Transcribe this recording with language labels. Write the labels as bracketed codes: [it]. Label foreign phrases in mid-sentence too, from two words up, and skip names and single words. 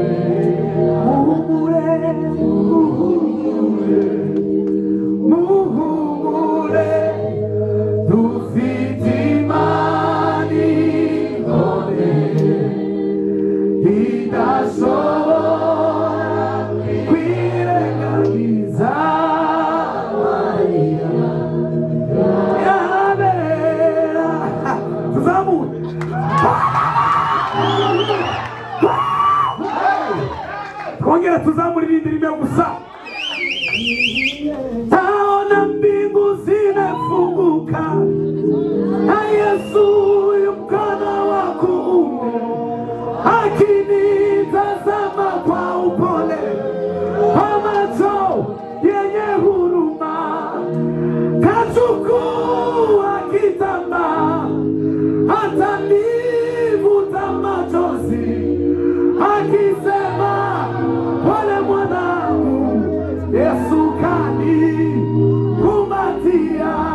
[rw] Muhumure, dufite imani idashobora kwirengagiza amarira yabera. Tuzamure twongera tuzamure irindi rimwe gusa. [sw] Taona mbingu zimefunguka na Yesu mkono wa kuume akinitazama kwa upole, kwa macho yenye huruma, kachukua kitambaa atanivuta machozi, akisema pole mwanangu, Yesu kanikumbatia.